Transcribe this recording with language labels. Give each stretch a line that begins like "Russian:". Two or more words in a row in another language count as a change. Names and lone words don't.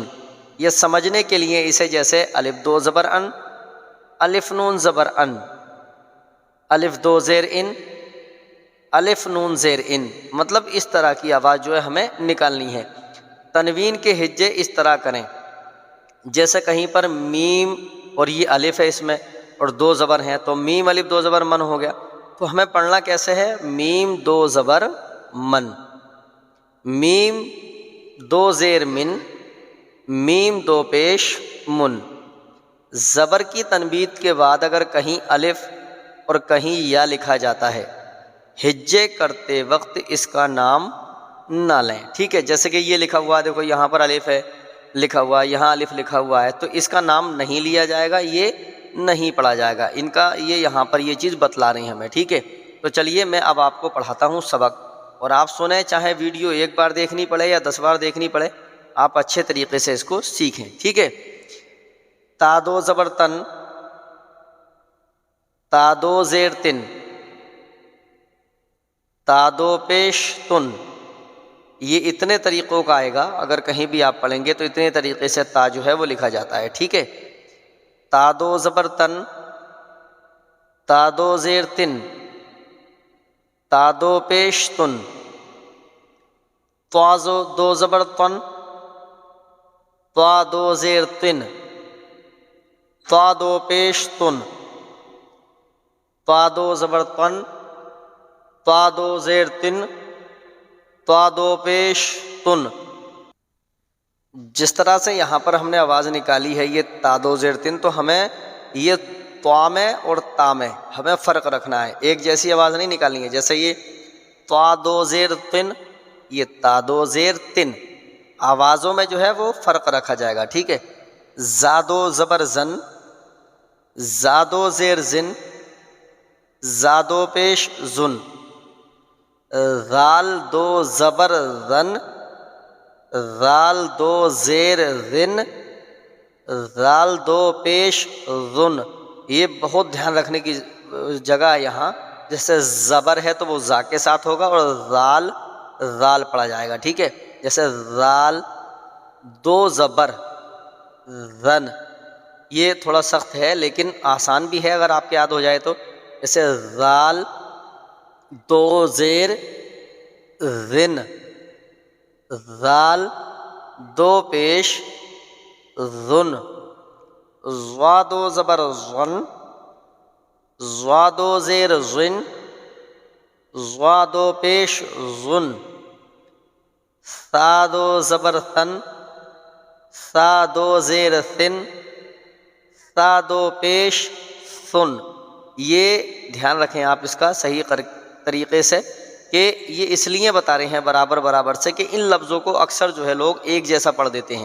Urdu: یہ سمجھنے کے لیے اسے جیسے الف دو زبر ان، الف نون زبر ان، الف دو زیر ان، الف نون زیر ان، مطلب اس طرح کی آواز جو ہے ہمیں نکالنی ہے۔ تنوین کے ہجے اس طرح کریں جیسے کہیں پر میم اور یہ الف ہے اس میں اور دو زبر ہیں تو میم الف دو زبر من ہو گیا، تو ہمیں پڑھنا کیسے ہے؟ میم دو زبر من، میم دو زیر من، میم دو پیش من۔ زبر کی تنبیت کے بعد اگر کہیں الف اور کہیں یا لکھا جاتا ہے ہجے کرتے وقت اس کا نام نہ لیں، ٹھیک ہے؟ جیسے کہ یہ لکھا ہوا ہے، دیکھو یہاں پر الف ہے لکھا ہوا ہے، یہاں الف لکھا ہوا ہے، تو اس کا نام نہیں لیا جائے گا، یہ نہیں پڑھا جائے گا۔ ان کا یہ یہاں پر یہ چیز بتلا رہی ہیں ہمیں، ٹھیک ہے؟ تو چلیے میں اب آپ کو پڑھاتا ہوں سبق، اور آپ سنیں، چاہے ویڈیو ایک بار دیکھنی پڑے یا 10 بار دیکھنی پڑے، آپ اچھے طریقے سے اس کو سیکھیں، ٹھیک ہے؟ تا دو زبر تن، تا دو زیر تن، تا دو پیش تن۔ یہ اتنے طریقوں کا آئے گا، اگر کہیں بھی آپ پڑھیں گے تو اتنے طریقے سے تا جو ہے وہ لکھا جاتا ہے، ٹھیک ہے؟ تا دو زبر تن، تا دو زیر تن، تا دو پیش تن، طا دو زبر تن، طا دو زیر تن، طا دو پیش تن، طا دو زبر تن، طا دو زیر تن، طا دو پیش تن۔ جس طرح سے یہاں پر ہم نے آواز نکالی ہے یہ تا دو زیر تن، تو ہمیں یہ طا میں اور تا میں ہمیں فرق رکھنا ہے، ایک جیسی آواز نہیں نکالنی ہے۔ جیسے یہ طا دو زیر تن، یہ تا دو زیر تن، آوازوں میں جو ہے وہ فرق رکھا جائے گا، ٹھیک ہے؟ زادو زبر زن، زادو زیر زن، زادو پیش زن، غال دو زبر ذن، غال دو زیر ذن، غال دو پیش ذن۔ یہ بہت دھیان رکھنے کی جگہ ہے یہاں، جیسے زبر ہے تو وہ زا کے ساتھ ہوگا اور غال زال پڑھا جائے گا، ٹھیک ہے؟ جیسے زال دو زبر زن، یہ تھوڑا سخت ہے لیکن آسان بھی ہے اگر آپ کے یاد ہو جائے تو. جیسے زال دو زیر زن، زال دو پیش زن، زوا دو زبر زن، زوا دو زیر زن، زوا دو پیش زن، سا دو زبر ثن، سا دو زیر ثن، سا دو پیش ثن. یہ دھیان رکھیں آپ اس کا صحیح طریقے سے کہ یہ اس لیے بتا رہے ہیں برابر برابر سے کہ ان لفظوں کو اکثر جو ہے لوگ ایک جیسا پڑھ دیتے ہیں.